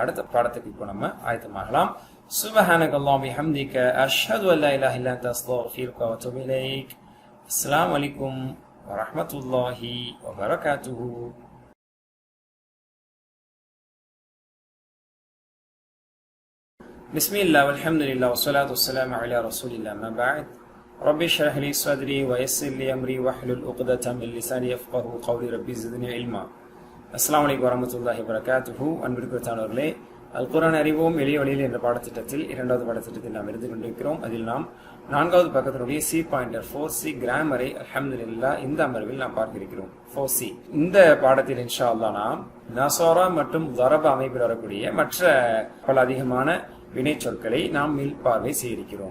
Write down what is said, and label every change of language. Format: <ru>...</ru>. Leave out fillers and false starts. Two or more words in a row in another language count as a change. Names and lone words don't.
<ta>அடுத்த பாடத்துக்கு இப்போ நம்ம ஆயத்தமாகலாம்.</ta> <ar>سبحانك اللهم بحمدك أشهد أن لا إله إلا أنت أستغفرك وأتوب إليك. السلام عليكم ورحمة الله وبركاته. بسم الله والحمد لله والصلاة والسلام على رسول الله. أما بعد. ربي اشرح لي صدري ويسر لي امري واحلل عقدة من لساني يفقهوا قولي ربي زدني علما. السلام عليكم ورحمة الله وبركاته.</ar> <ta>அன்பிற்குரியவர்களே, அல் குர்ஆன் அறிவோம் எளிய வழியில் என்ற பாடத்திட்டத்தில் இரண்டாவது பாடத்திட்டத்தில் நாம் இருந்து கொண்டிருக்கிறோம். அதில் நாம் 4வது பக்கத்தினுடைய</ta> <en>C pointer</en> <ta>4C கிராமரை அல்ஹம்துலில்லாஹ் இந்த அமர்வில் நாம் பார்க்க இருக்கிறோம். 4C இந்த பாடத்தில்</ta> <ar>إن شاء الله</ar> <ta>நாம் நஸரா மற்றும் தரப அமைப்பில் வரக்கூடிய மற்ற பல அதிகமான வினை சொற்களை நாம் மீள்பார்வை செய்ய இருக்கிறோம்.</ta>